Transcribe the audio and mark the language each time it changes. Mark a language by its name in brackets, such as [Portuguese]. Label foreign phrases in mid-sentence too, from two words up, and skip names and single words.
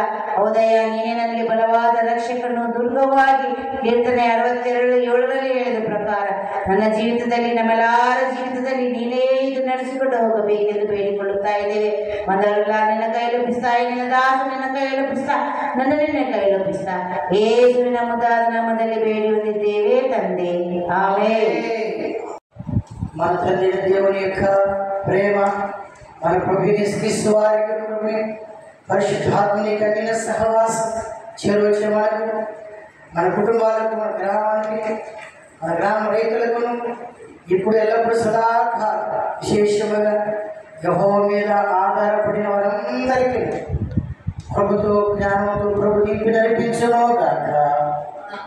[Kannada] ಹೌದಯ್ಯ, ನೀನೇ ನನಗೆ ಬಲವಾದ ರಕ್ಷಕನು ದುರ್ಗವಾಗಿ ಕೀರ್ತನೆ 62:7 ಹೇಳಿದ ಪ್ರಕಾರ ನನ್ನ ಜೀವಿತದಲ್ಲಿ ನಮ್ಮೆಲ್ಲರ ಜೀವಿತದಲ್ಲಿ ನೀನೇ ಇದು ನಡೆಸಿಕೊಂಡು ಹೋಗಬೇಕೆಂದು ಬೇಡಿಕೊಳ್ಳುತ್ತಾ ಇದ್ದೇವೆ. ಮೊದಲೆಲ್ಲ ನಿನ್ನ ಕೈಲೊಪ್ಪಿಸ್ತಾ, ನಿನ್ನ ದಾಸ ನಿನ್ನ ಕೈಲೊಪ್ಪಿಸ್ತಾ, ನನ್ನ ನಿನ್ನ ಕೈಲೊಪ್ಪಿಸ್ತಾ ಯೇಸುವಿನ ಮುದ್ದಾದ ನಾಮದಲ್ಲಿ ಬೇಡಿ ಹೊಂದಿದ್ದೇವೆ ತಂದೆ. ಆಮೆನ್. [Telugu] మన తండ్రి దేవుని యొక్క ప్రేమ, మన ప్రభు యేసుక్రీస్తు వారి యొక్క కృప, పరిశుద్ధాత్మని కలిగిన సహవాసం చేరువచ్చే మనకు, మన కుటుంబాలకు, మన గ్రామానికి, మన గ్రామ రైతులకు ఇప్పుడు ఎల్లప్పుడూ సదాకాలం విశేషముగా యెహోవా మీద ఆధారపడిన వారందరికీ ప్రభుతో జ్ఞానంతో ప్రభు నింపి నడిపించును గాక.